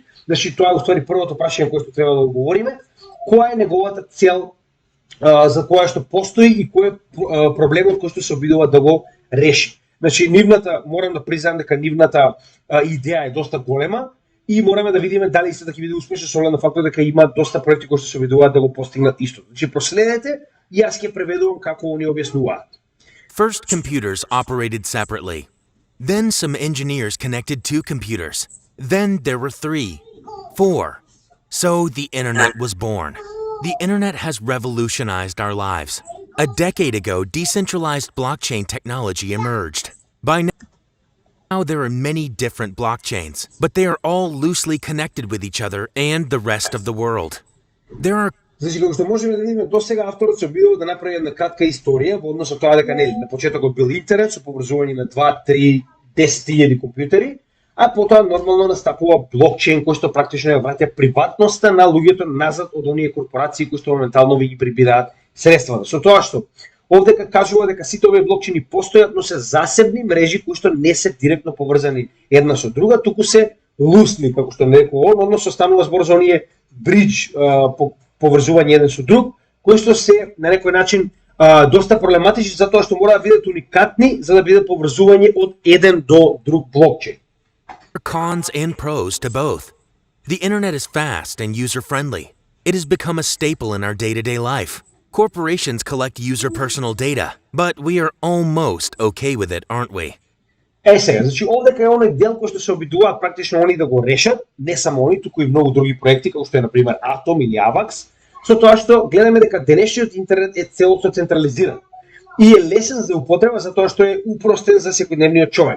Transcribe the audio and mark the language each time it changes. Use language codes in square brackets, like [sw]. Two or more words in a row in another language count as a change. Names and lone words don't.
[mk] Значи тоа е уствари првото прашање кое што треба да одговориме, која е неговата цел за која што постои и кој е проблемот кој што се обидува да го реши. Значи нивната, морам да признам дека нивната идеја е доста голема и мораме да видиме дали се ќе биде успешно со оглед на фактот дека има доста проекти кои што се обидуваат да го постигнат истото. Значи проследете и јас ќе преведувам како они објаснуваат. [en] First, computers operated separately. Then some engineers connected two computers. Then there were 3, 4. So the internet was born. The internet has revolutionized our lives. A decade ago, decentralized blockchain technology emerged. By now, there are many different blockchains, but they are all loosely connected with each other and the rest of the world. There are [mk] Значи, како што можеме да видиме, до сега авторот се обидува да направи една кратка историја во однос на тоа дека нели на почетокот бил интернет со поврзување на 2, 3, 10.000 компјутери, а потоа нормално настапува блокчейн кој што практично ја враќа приватноста на луѓето назад од оние корпорации кои што моментално ви ги прибираат средствата. Со тоа што овде кажува дека сите овие блокчейни постојат, но се засебни мрежи кои што не се директно поврзани една со друга, туку се лусни, како што не рекол он, односно станува збор за оние бридж поврзување еден со друг, кои што се на некој начин доста проблематични затоа што мора да бидат уникатни за да бидат поврзување од еден до друг блокчейн. [en] cons and pros to both. The internet is fast and user-friendly. It has become a staple in our day-to-day life. Corporations collect user personal data, but we are almost okay with it, aren't we? [mk] Сега, значи овде кај оној дел кој што се обидуваат практично они да го решат, не само они, туку и многу други проекти, како што е на пример Atom или Avax, со тоа што гледаме дека денешниот интернет е целосно централизиран и е лесен за употреба затоа што е упростен за секојдневниот човек.